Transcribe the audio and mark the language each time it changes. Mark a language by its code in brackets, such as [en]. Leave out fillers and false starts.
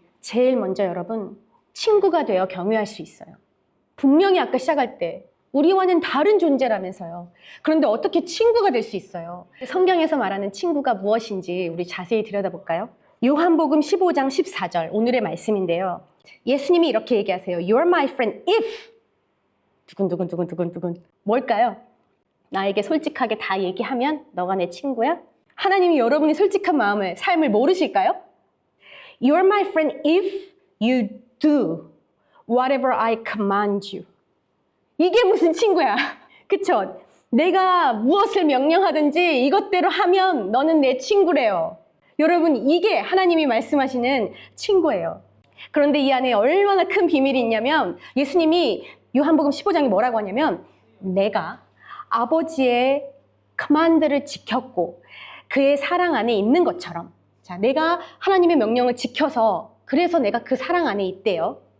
[ko] 제일 먼저 여러분, 친구가 되어 경외할 수 있어요. 분명히 아까 시작할 때 우리와는 다른 존재라면서요. 그런데 어떻게 친구가 될 수 있어요? 성경에서 말하는 친구가 무엇인지 우리 자세히 들여다볼까요? 요한복음 15장 14절 오늘의 말씀인데요. 예수님이 이렇게 얘기하세요. [en] You're my friend if [ko] 두근두근 뭘까요? 나에게 솔직하게 다 얘기하면 너가 내 친구야? 하나님이 여러분이 솔직한 마음을, 삶을 모르실까요? [en] You're my friend if you do whatever I command you. [ko] 이게 무슨 친구야? 그쵸? 내가 무엇을 명령하든지 이것대로 하면 너는 내 친구래요. 여러분, 이게 하나님이 말씀하시는 친구예요. 그런데 이 안에 얼마나 큰 비밀이 있냐면 예수님이 요한복음 15장에 뭐라고 하냐면 내가 아버지의 커맨드를 지켰고 그의 사랑 안에 있는 것처럼, 자, 내가 하나님의 명령을 지켜서 그래서 내가 그 사랑 안에 있대요.